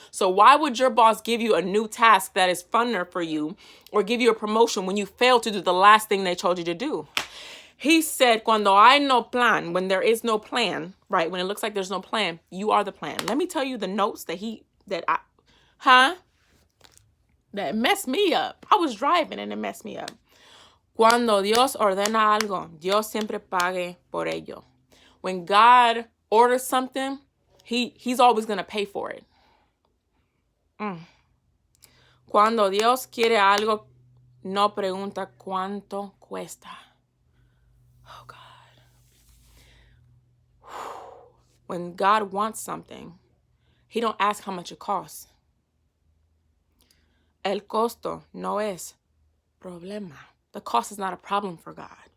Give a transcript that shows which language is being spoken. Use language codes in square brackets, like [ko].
[en] So why would your boss give you a new task that is funner for you or give you a promotion when you fail to do the last thing they told you to do? He said, [es] cuando hay no plan, [en] when there is no plan, right? When it looks like there's no plan, you are the plan. Let me tell you the notes that messed me up. I was driving and it messed me up. [es] Cuando Dios ordena algo, Dios siempre pague por ello. [en] When God orders something, he's always going to pay for it. [es] Cuando Dios quiere algo, no pregunta cuánto cuesta. [en] Oh, God. When God wants something, he don't ask how much it costs. [es] El costo no es problema. [en] The cost is not a problem for God.